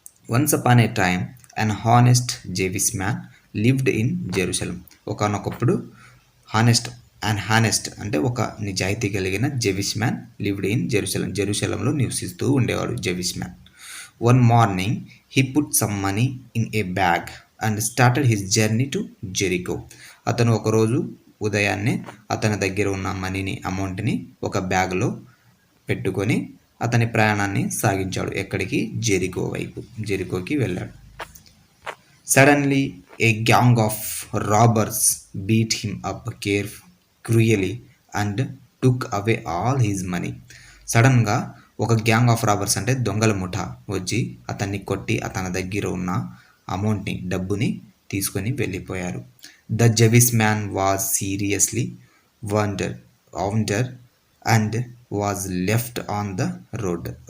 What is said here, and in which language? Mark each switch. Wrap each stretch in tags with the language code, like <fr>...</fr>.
<en>Once upon a time an honest Jewish man lived in Jerusalem.</en> <te>ఒకనొకప్పుడు honest అంటే ఒక నిజాయితీ కలిగిన జెవిష్ మ్యాన్</te> <en>lived in</en> <te>జెరూసలంలో నివసిస్తూ ఉండేవాడు జెవిష్ man.</te> <en>One morning he put some money in a bag and started his journey to Jericho.</en> <te>అతను ఒకరోజు ఉదయాన్నే అతని దగ్గర ఉన్న అమౌంట్ని ఒక బ్యాగ్లో పెట్టుకొని అతని ప్రయాణాన్ని సాగించాడు. ఎక్కడికి? జెరికోకి వెళ్ళాడు.</te> <en>Suddenly, a gang of robbers beat him up cruelly and took away all his money.</en> <te>సడన్గా ఒక గ్యాంగ్ ఆఫ్ రాబర్స్ అంటే దొంగల ముఠా వచ్చి అతన్ని కొట్టి అతని దగ్గర ఉన్న డబ్బుని తీసుకొని వెళ్ళిపోయారు.</te> <en>The Jewish man was seriously wounded and was left on the road.</en>